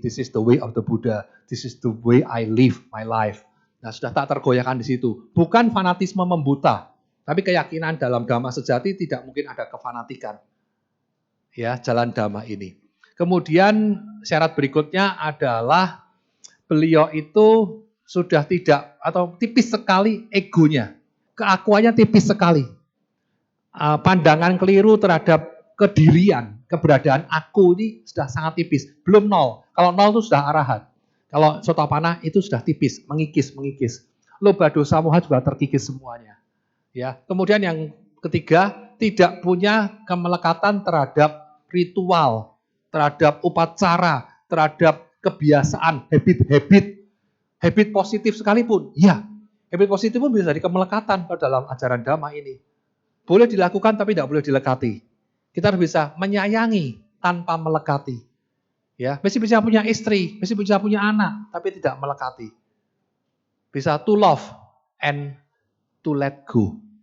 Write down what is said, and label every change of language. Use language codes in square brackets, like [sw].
[en] This is the way of the Buddha. This is the way I live my life. [id] Nah, sudah tak tergoyahkan di situ. Bukan fanatisme membuta, tapi keyakinan dalam Dhamma sejati tidak mungkin ada kefanatikan. Ya, jalan dhamma ini. Kemudian syarat berikutnya adalah beliau itu sudah tidak atau tipis sekali egonya. Keakuannya tipis sekali. Pandangan keliru terhadap kedirian, keberadaan aku ini sudah sangat tipis. Belum 0. Kalau 0 itu sudah arahat. Kalau sotapanna itu sudah tipis, mengikis. Loba dosa moha juga terkikis semuanya. Ya. Kemudian yang ketiga, tidak punya kemelekatan terhadap ritual, terhadap upacara, terhadap kebiasaan, habit positif sekalipun. Ya, Habit positif pun bisa jadi kemelekatan pada dalam ajaran Dhamma ini. Boleh dilakukan tapi tidak boleh dilekati. Kita harus bisa menyayangi tanpa melekati. Ya, mesti bisa punya istri, mesti bisa punya anak, tapi tidak melekati. Bisa [en] to love and to let go.